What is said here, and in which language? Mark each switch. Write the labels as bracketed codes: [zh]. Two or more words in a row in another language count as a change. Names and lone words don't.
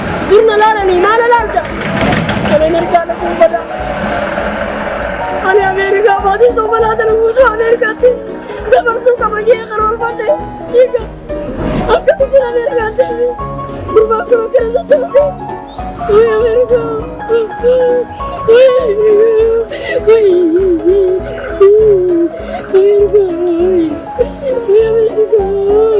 [om] Dur na laalanii, maal na laalta? Ani Ameerikaa na kuufadha. Ani Ameerikaa maatii soo balaa tana guutuu Ameerikaatti dabarsuu qaba jee karoorfadhe. Dhiiga. Akka biyya Ameerikaan ta'e, gurbaan kun akka irra ta'e. Uy, Ameerikaa. Uy, uy, uy, uy, uy, Ameerikaa. Uy, uy, Ameerikaa.